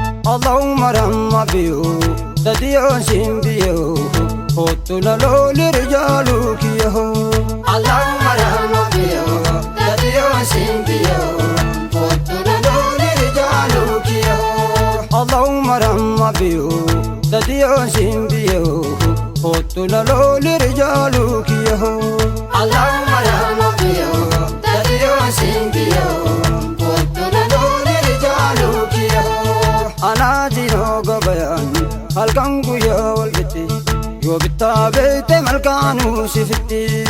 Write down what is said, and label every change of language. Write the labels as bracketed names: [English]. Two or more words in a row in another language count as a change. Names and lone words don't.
[Arabic] اللهم رحمة [Oromo] biyo, dadi on sin biyo, hotu na loli rijalu kiyo. [Arabic] اللهم رحمة [Oromo] biyo, dadi on sin biyo, hotu na loli rijalu kiyo. [Arabic] اللهم رحمة biyo, [Oromo] Dadiyoo siin biyyoo, kootu na looli rijaaluu kiyyoo. [Arabic] اللهم يا رب [Oromo] yoo, dadiyoo siin biyyoo, kootu na looli rijaaluu kiyyoo. Anaa jinoo gabayaan, halkan guyyaa wal gitti, yoo bittaa beekte malkaanuu si fitti.